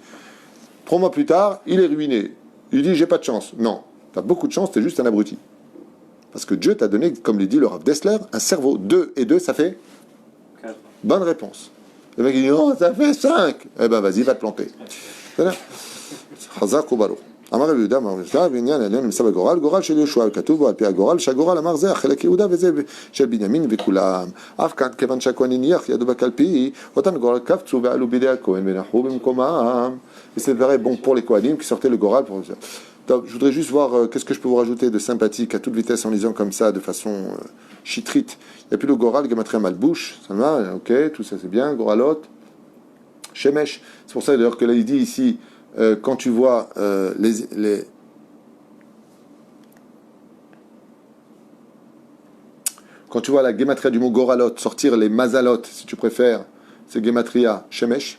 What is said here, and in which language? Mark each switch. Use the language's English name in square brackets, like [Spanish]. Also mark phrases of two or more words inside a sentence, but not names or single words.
[French] 3 mois plus tard, il est ruiné. Il dit, j'ai pas de chance. Non, tu as beaucoup de chance, tu es juste un abruti. Parce que Dieu t'a donné, comme le dit le Rav Dessler, un cerveau. 2 et 2, ça fait 4. Bonne réponse. Le mec, il dit, non, ça fait 5. Eh ben, vas-y, va te planter. C'est-à-dire, Chazak ou Balo. [Hebrew] אמר רבי יהודה, אמר רבי יהודה, בעניין העליון נמצא בגורל, גורל של יהושע, כתוב בו על פי הגורל, שהגורל אמר זה החלק יהודה וזה של בנימין וכולם. אף כאן, כיוון שהכהן הניח ידו בקלפי, אותן גורל קפצו ועלו בידי הכהן ונחו במקומם. [French] Et c'est pareil, bon, pour les Kohanim qui sortaient le Goral. Je voudrais juste voir qu'est-ce que je peux vous rajouter de sympathique à toute vitesse en lisant comme ça, de façon chitrite. Il n'y a plus le Goral, le [Hebrew] גימטריא מלבוש, [French] ça va, ok, tout ça c'est bien, Goralot, Shemesh. C'est pour ça d'ailleurs que là il dit ici, quand tu vois quand tu vois la Gematria du mot Goralot sortir les Mazalot, si tu préfères, c'est [Hebrew] גימטריא שמש.